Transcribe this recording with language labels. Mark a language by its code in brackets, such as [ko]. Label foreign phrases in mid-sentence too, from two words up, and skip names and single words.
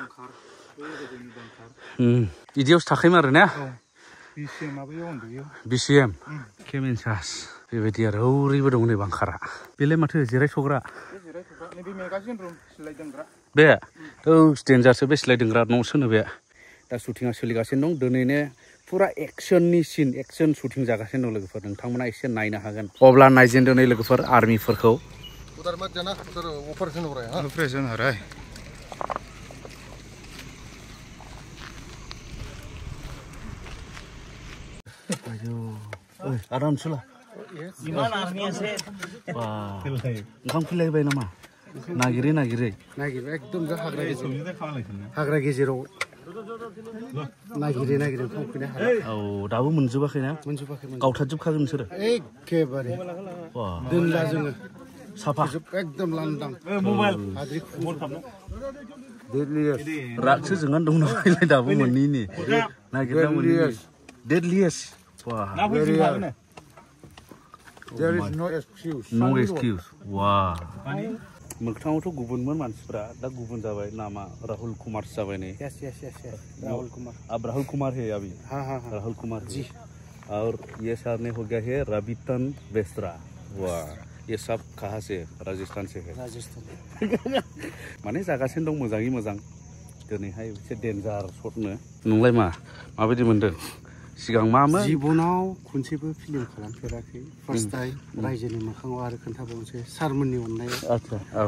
[brx] बिदियावसो थाखायोमोन आरो ना बिसिएम केमेन्सास बेबायदि आरो ओरैबो दं नै बांखारा बेलाय माथो जिरायथ'ग्रा बे डेन्जारसो बे सिलाय दोनग्रा न'सो नो बे दा शुटिंआ सोलिगासिनो दं दिनैनो फुरा एक्सननि [en] scene action [brx] शुटिं जागासिनो दं लोगोफोर नोंथांमोना एसे नायनो हागोन अब्ला नायजेनदो नै लोगोफोर आर्मिफोरखौ [hi] उधर मत जाना उधर ऑपरेशन हो रहा है हां ऑपरेशन हो रहा है आराम सुला [brx] इमान आर्मी আছে ओंखाम खिलायबाय नामा नागिरै एकदम हाग्रा गेजेराव नागिरै ओंखाम फैनो औ दाबो मोनजोबाखैना गावथारजोबखागोन नोंसोरो एखेबारे दोनला जोङो साफा एकदम लांदां मबाइल रागसो जोंनानै दं नालाय दाबो मोननैनि नागिरना मोनैनि डेडलिएस्ट [en] There is no excuse. No excuse. Wow. [brx] मोगथाङावथ' गुबुनमोन मानसिफ्रा दा गुबुन जाबाय नामा राहुल कुमार जाबाय नै [hi] यस राहुल कुमार अब राहुल कुमार है अभी हाँ राहुल कुमार जी और ये सर ने हो गया है रवितन बेस्त्रा वाह ये सब कहाँ से राजस्थान से है माने [brx] जागासिनो दं मोजाङै मोजां दिनैहाय एसे डेन्जार शटनो नोंलाय माबायदि मोनदों सिगां मामोन जिबनाव खनसेबो फिल्म खालामफेराखै [en] first time [brx] रायजोनि मोखाङाव आरो खोन्थाबावनोसै सारमोननि अननायाव [hi] आच्छा औ